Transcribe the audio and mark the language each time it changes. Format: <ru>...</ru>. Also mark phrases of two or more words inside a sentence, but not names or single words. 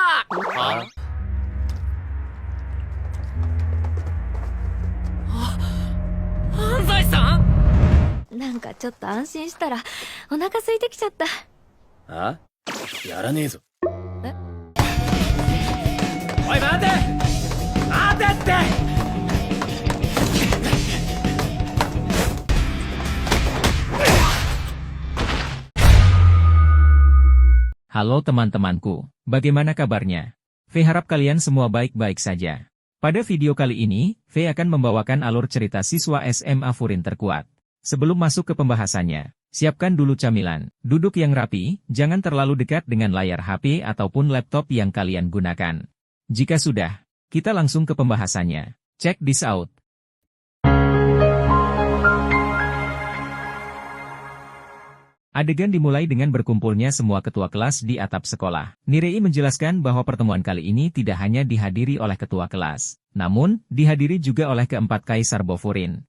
<ja>安西さん。なんかちょっと安心したらお腹空いてきちゃった。あ？やらねえぞ。え？おい待て！待てって！</ja> <id>Halo teman-temanku, bagaimana kabarnya? V harap kalian semua baik-baik saja. Pada video kali ini, V akan membawakan alur cerita siswa SMA Furin terkuat. Sebelum masuk ke pembahasannya, siapkan dulu camilan, duduk yang rapi, jangan terlalu dekat dengan layar HP ataupun laptop yang kalian gunakan. Jika sudah, kita langsung ke pembahasannya.</id> <en>Check this out.</en> <id>Adegan dimulai dengan berkumpulnya semua ketua kelas di atap sekolah. Nirei menjelaskan bahwa pertemuan kali ini tidak hanya dihadiri oleh ketua kelas, namun dihadiri juga oleh keempat kaisar Bofurin.</id>